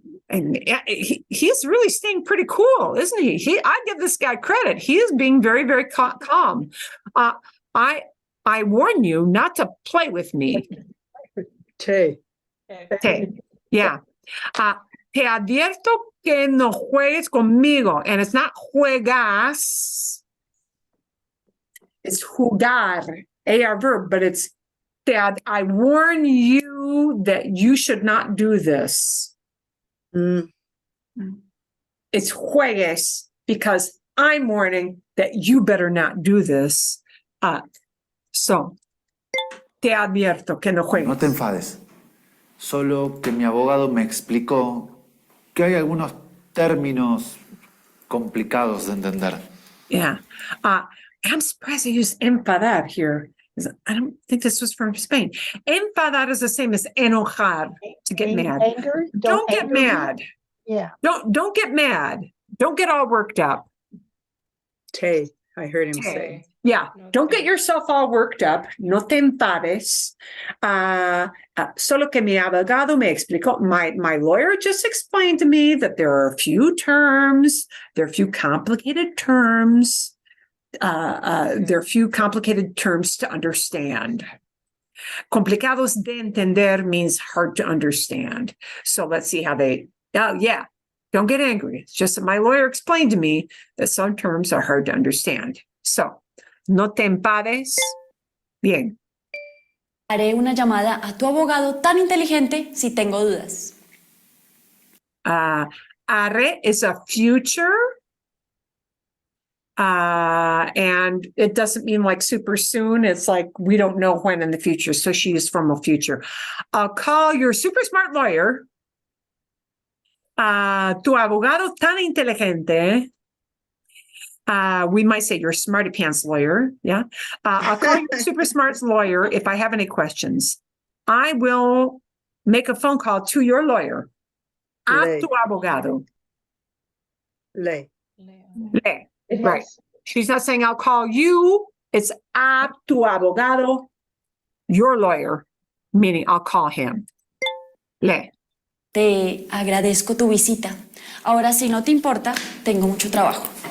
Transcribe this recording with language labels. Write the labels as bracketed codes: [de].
[en] He's really staying pretty cool, isn't he? I give this guy credit. He is being very, very calm. I warn you not to play with me. [es] Te. [en] Yeah. [es] Te advierto que no juegues conmigo. [en] And it's not juegas. It's jugar, AR verb, but it's that I warn you that you should not do this. Mm. It's juegues because I'm warning that you better not do this. [es] So, te advierto que no juegues. No te enfades. Solo que mi abogado me explicó que hay algunos términos complicados de entender. [en] Yeah. I'm surprised I used enfadar here. I don't think this was from Spain. Enfadar is the same as enojar, to get mad. Anger? Don't get anger me. mad. Yeah. Don't get mad. Don't get all worked up. Te. I heard him say. Yeah, [es] No [en] don't [es] te- [en] get yourself all worked up. [es] No te enfades. Solo que mi abogado me explicó. [en] My lawyer just explained to me that there are a few terms, there are a few complicated terms. There are a few complicated terms to understand. [es] Complicados de entender [en] means hard to understand. So let's see how they, yeah, don't get angry. It's just that my lawyer explained to me that some terms are hard to understand. [es] So, no te enfades. Bien. Haré una llamada a tu abogado tan inteligente si tengo dudas. [en] Are is a future. And it doesn't mean like super soon. It's like we don't know when in the future. So she is from a future. I'll call your super smart lawyer. [es] Tu abogado tan inteligente. [en] We might say your smarty pants lawyer. Yeah. I'll call your super smarts lawyer if I have any questions. I will make a phone call to your lawyer. [es] A Le. tu abogado. Le. Le. [en] It Right. has, She's not saying I'll call you. It's [es] a tu abogado, [en] your lawyer, meaning I'll call him. [es] Le. Te agradezco tu visita. Ahora, si no te importa, tengo mucho trabajo.